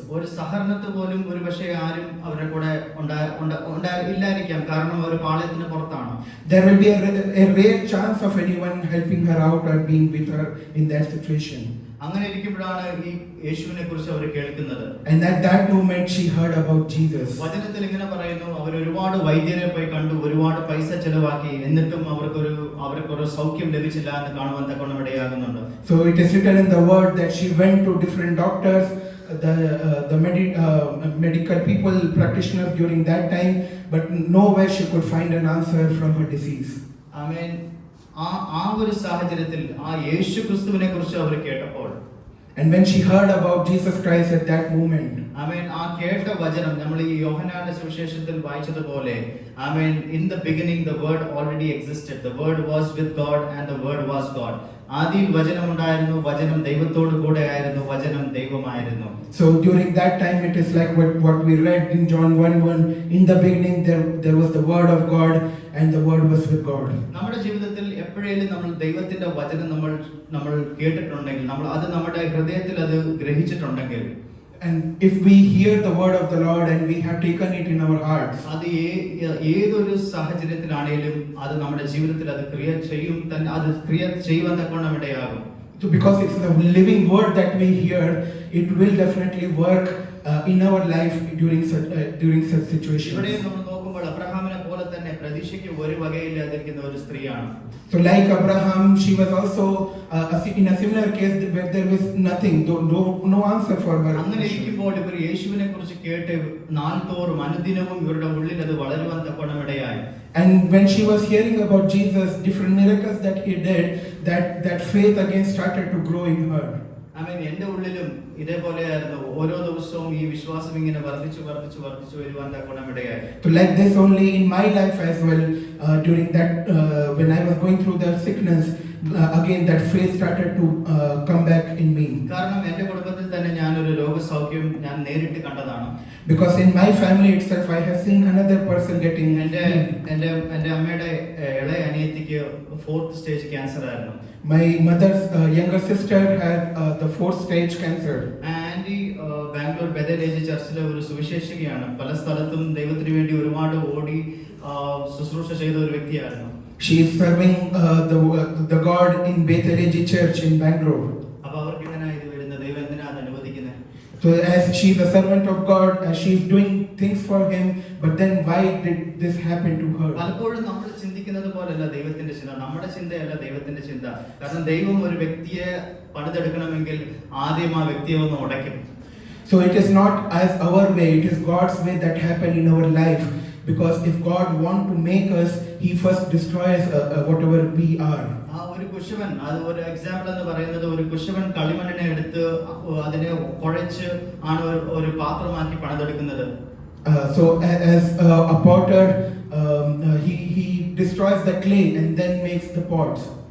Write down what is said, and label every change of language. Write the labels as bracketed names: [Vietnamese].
[Malayalam] ഒരു സഹകരണത്തെ പോലും ഒരു പക്ഷേ ആരും അവരുടെ കൂടെ ഇല്ലായിരിക്കാം, കാരണം അവർ പാളയത്തിന് പുറത്താണ്. [English] There will be a rare chance of anyone helping her out or being with her in that situation. [Malayalam] അങ്ങനെ ഇരിക്കുമ്പോഴാണ് ഈ യേശുവിനെ കുറിച്ച് അവർ കേൾക്കുന്നത്. [English] And at that moment she heard about Jesus. [Malayalam] വചനത്തിൽ ഇങ്ങനെ പറയുന്നു, അവർ ഒരുപാട് വൈദ്യരെ പോയി കണ്ടു, ഒരുപാട് പൈസ ചെലവാക്കി, എന്നിട്ടും അവർക്കൊരു സൗഖ്യം ലഭിച്ചില്ല എന്ന് കാണുവാൻ തക്കവണ്ണം ഇടയാകുന്നുണ്ട്. [English] So it is written in the word that she went to different doctors, the medical people, practitioners during that time, but nowhere she could find an answer from her disease. [Malayalam] ആമേൻ. ആ ഒരു സാഹചര്യത്തിൽ ആ യേശു ക്രിസ്തുവിനെ കുറിച്ച് അവർ കേട്ടപ്പോൾ, [English] and when she heard about Jesus Christ at that moment, [Malayalam] ആമേൻ, ആ കേട്ട വചനം നമ്മൾ ഈ യോഹന്നാന്റെ സുവിശേഷത്തിൽ വായിച്ചതുപോലെ, ആമേൻ, [English] in the beginning the word already existed, the word was with God and the word was God. [Malayalam] ആദിയിൽ വചനം ഉണ്ടായിരുന്നു, വചനം ദൈവത്തോട് കൂടെ ആയിരുന്നു, വചനം ദൈവമായിരുന്നു. [English] So during that time it is like what we read in John 1:1, in the beginning there was the word of God and the word was with God. [Malayalam] നമ്മുടെ ജീവിതത്തിൽ എപ്പോഴേലും നമ്മൾ ദൈവത്തിന്റെ വചനം നമ്മൾ കേട്ടിട്ടുണ്ടെങ്കിൽ, നമ്മൾ അത് നമ്മുടെ ഹൃദയത്തിൽ അത് ഗ്രഹിച്ചിട്ടുണ്ടെങ്കിൽ, [English] and if we hear the word of the Lord and we have taken it in our hearts, [Malayalam] അത് ഏതൊരു സാഹചര്യത്തിലാണെങ്കിലും അത് നമ്മുടെ ജീവിതത്തിൽ അത് ക്രിയ ചെയ്യുവാൻ തക്കവണ്ണം ഇടയാകും. [English] so because it's the living word that we hear, it will definitely work in our life during such situations. [Malayalam] ഇവിടെ നമ്മൾ നോക്കുമ്പോൾ അബ്രഹാമിനെ പോലെ തന്നെ പ്രതീക്ഷയ്ക്ക് ഒരു വകയില്ലാതിരിക്കുന്ന ഒരു സ്ത്രീയാണ്. [English] So like Abraham, she was also in a similar case where there was nothing, no answer for her. [Malayalam] അങ്ങനെ ഇരിക്കുമ്പോൾ ഇവർ യേശുവിനെ കുറിച്ച് കേട്ട് നാൾതോറും അനുദിനവും ഇവരുടെ ഉള്ളിൽ അത് വളരുവാൻ തക്കവണ്ണം ഇടയായി. [English] And when she was hearing about Jesus, different miracles that he did, that faith again started to grow in her. [Malayalam] ആമേൻ. എൻ്റെ ഉള്ളിലും ഇതേപോലെയായിരുന്നു. ഓരോ ദിവസവും ഈ വിശ്വാസം ഇങ്ങനെ വർദ്ധിച്ചു വരുവാൻ തക്കവണ്ണം ഇടയായി. [English] So like this only in my life as well, during that when I was going through the sickness, again that faith started to come back in me. [Malayalam] കാരണം എൻ്റെ കുടുംബത്തിൽ തന്നെ ഞാനൊരു രോഗസൗഖ്യം ഞാൻ നേരിട്ട് കണ്ടതാണ്. [English] Because in my family itself I have seen another person getting. [Malayalam] എൻ്റെ അമ്മയുടെ ഇളയ അനിയത്തിക്ക് 4th stage ക്യാൻസർ ആയിരുന്നു. [English] My mother's younger sister had the 4th stage cancer. [Malayalam] Anti Bangalore Bethel ചർച്ചിലെ ഒരു സുവിശേഷികയാണ്. പല സ്ഥലത്തും ദൈവത്തിന് വേണ്ടി ഒരുപാട് ഓടി ശുശ്രൂഷ ചെയ്ത ഒരു വ്യക്തിയായിരുന്നു. [English] She is serving the God in Bethel Church in Bangalore. [Malayalam] അപ്പോൾ അവർക്ക് ഇങ്ങനെ ഇത് വരുന്നത്, ദൈവം എന്തിനാ അത് അനുവദിക്കുന്നത്? [English] So as she is a servant of God, as she is doing things for him, but then why did this happen to her? [Malayalam] പലപ്പോഴും നമ്മൾ ചിന്തിക്കുന്നത് പോലെയല്ല ദൈവത്തിന്റെ ചിന്ത, നമ്മുടെ ചിന്തയല്ല ദൈവത്തിന്റെ ചിന്ത. കാരണം ദൈവം ഒരു വ്യക്തിയെ പണിതെടുക്കണമെങ്കിൽ ആദ്യം ആ വ്യക്തിയെ ഒന്ന് ഉടയ്ക്കും. [English] So it is not as our way, it is God's way that happen in our life. Because if God want to make us, he first destroys whatever we are. [Malayalam] ആ ഒരു കുശവൻ, അത് ഒരു എക്സാമ്പിൾ എന്ന് പറയുന്നത്, ഒരു കുശവൻ കളിമണ്ണിനെ എടുത്ത് അതിനെ കുഴച്ച് ആണ് ഒരു പാത്രമാക്കി പണിതെടുക്കുന്നത്. [English] So as a potter, he destroys the clay and then makes the pots.